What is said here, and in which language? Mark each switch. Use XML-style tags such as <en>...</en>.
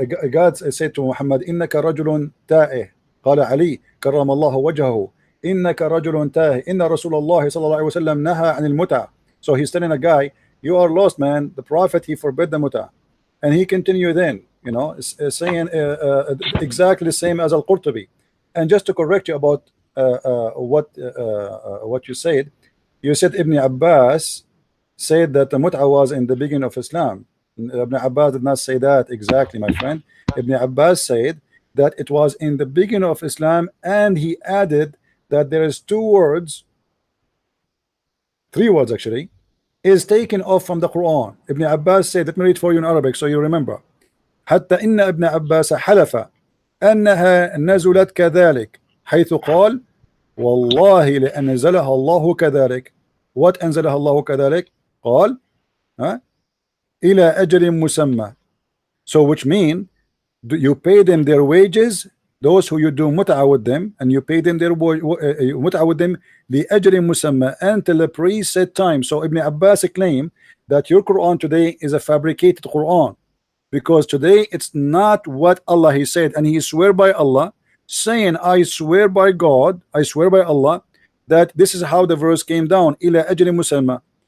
<en>God said to Muhammad,</en> <ar>إنك رجل تائه. قال علي كرم الله وجهه إنك رجل تاه إن رسول الله صلى الله عليه وسلم نهى عن المتعة.</ar> <en>So he's telling a guy, you are lost, man. The Prophet, he forbid the mut'ah. And he continued then, you know, saying exactly the same as Al-Qurtubi. And just to correct you about what you said Ibn Abbas said that the mut'ah was in the beginning of Islam. Ibn Abbas did not say that exactly, my friend. Ibn Abbas said that it was in the beginning of Islam, and he added that there is three words actually, is taken off from the Quran. Ibn Abbas said, let me read for you in Arabic so you remember.</en> <ar>حتى إن ابن عباس حلف أنها نزلت كذلك حيث قال والله لأنزلها الله كذلك.</ar> <en>What</en> <ar>أنزلها الله كذلك? قال إلى أجل مسمى.</ar> <en>So which mean you pay them their wages, those who you do mut'ah with them, and you pay them their mut'ah with them</en> <ar>لأجل مسمى,</ar> <en>until the preset time. So Ibn Abbas claimed that your Quran today is a fabricated Quran, because today it's not what Allah he said, and he swear by Allah, saying I swear by God, I swear by Allah that this is how the verse came down,</en> <ar>إلى أجل مسمى.</ar>